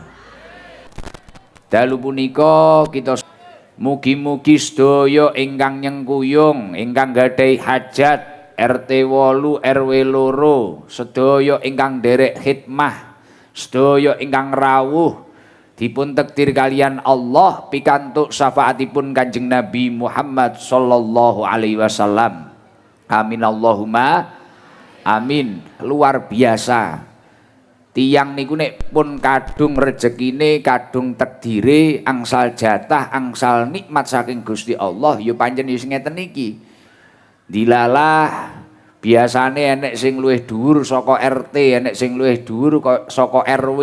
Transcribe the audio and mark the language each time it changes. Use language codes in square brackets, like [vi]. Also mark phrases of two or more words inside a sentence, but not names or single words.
[jv] Dalu punika kita mugi-mugi sedaya ingkang nyengkuyung, ingkang gadhahi hajat, RT 8 RW 2, sedaya ingkang derek khidmah, sedaya ingkang rawuh dipun takdir kalian Allah pikantuk syafaatipun Kanjeng Nabi Muhammad [ar] صلى الله عليه وسلم. آمين اللهم آمين. [id] Luar biasa. [jv] Tiang niku nek pun kadung rezekine, kadung takdire, angsal jatah, angsal nikmat saking Gusti Allah, ya pancen wis ngeten iki. Dilalah biasane enek sing luwih dhuwur saka RT, enek sing luwih dhuwur saka RW.